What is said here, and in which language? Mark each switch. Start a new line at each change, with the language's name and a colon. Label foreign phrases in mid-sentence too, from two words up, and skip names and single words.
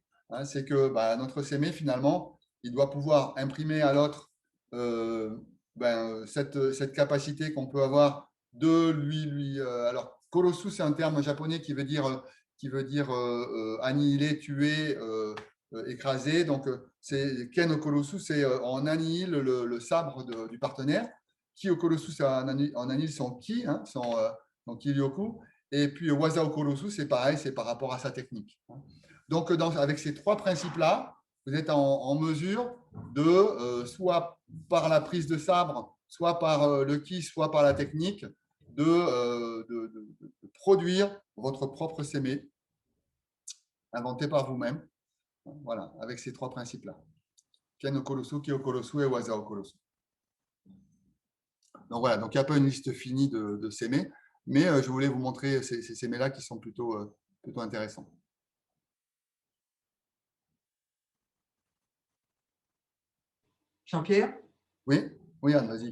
French: Hein, c'est que notre sémé, finalement, il doit pouvoir imprimer à l'autre cette capacité qu'on peut avoir de alors, korosu, c'est un terme japonais qui veut dire annihiler, tuer, écraser. Donc, c'est
Japanese: 剣を殺す,
French: c'est on annihile le sabre du partenaire.
Japanese: 気を殺す,
French: c'est on annihile son ki, hein, son kiryoku. Et puis,
Japanese: 技を殺す,
French: c'est pareil, c'est par rapport à sa technique. Donc, avec ces 3 principes-là, vous êtes en mesure de, soit par la prise de sabre, soit par le ki, soit par la technique, de produire votre propre sémé, inventé par vous-même. Voilà, avec ces 3 principes-là.
Japanese: 剣を殺す、気を殺す et 技を殺す.
French: Donc voilà, donc il n'y a pas une liste finie de sémés, mais je voulais vous montrer ces sémés-là qui sont plutôt intéressants. Jean-Pierre? Oui, Anne, vas-y.